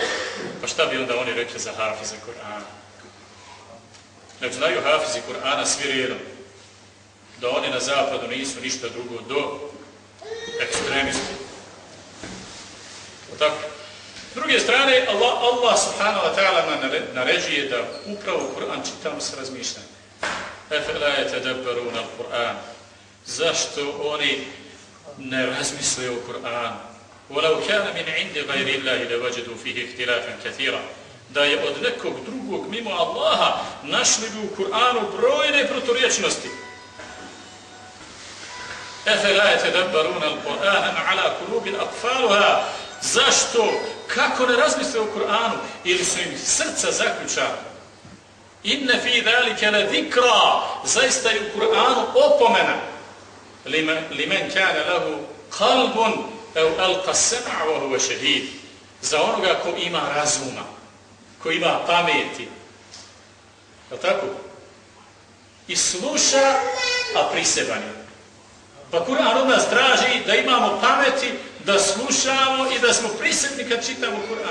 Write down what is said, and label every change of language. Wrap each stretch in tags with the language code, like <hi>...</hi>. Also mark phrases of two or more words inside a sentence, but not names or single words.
<bs>Pa šta bi onda oni rekli za hafize Kur'ana? Nek znaju hafizi Kur'ana svi redom, da oni na zapadu nisu ništa drugo do ekstremizma. Tako. S druge strane, Allah</bs> <ar>سبحانه وتعالى</ar> <bs>naređuje da upravo Kur'an čitamo sa razmišljanjem.</bs> <ar>أفلا يتدبرون القرآن.</ar> <bs>Zašto oni ne razmisle o Kur'anu?</bs> <ar>وَلَوْ كَانَ مِنْ عِنْدِ غَيْرِ اللَّهِ لَوَجَدُوا فِيهِ اخْتِلَافًا كَثِيرًا.</ar> <bs>Da je od nekog drugog mimo Allaha našli bi u Kur'anu brojne proturječnosti.</bs> <ar>أَفَلَا يَتَدَبَّرُونَ الْقُرْآنَ عَلَى قُلُوبٍ أَقْفَالُهَا.</ar> <bs>Zašto? Kako ne razmisle o Kur'anu? Ili su im srca zaključana?</bs> <ar>إِنَّ فِي ذَلِكَ لَذِكْرًا.</ar> <bs>Zaista je u Kur'anu opomena.</bs> <ar>لِمَنْ كَانَ لَهُ قَلْبٌ أَوْ أَلْقَ السَّمْعَ وَهُوَ شَهِيدٌ.</ar> <bs>Za onoga ko ima razuma, ko ima pameti. Je tako? I sluša, a priseban je. Pa Kur'an od nas traži da imamo pameti, da slušamo i da smo prisebni kad čitamo Kur'an.</bs>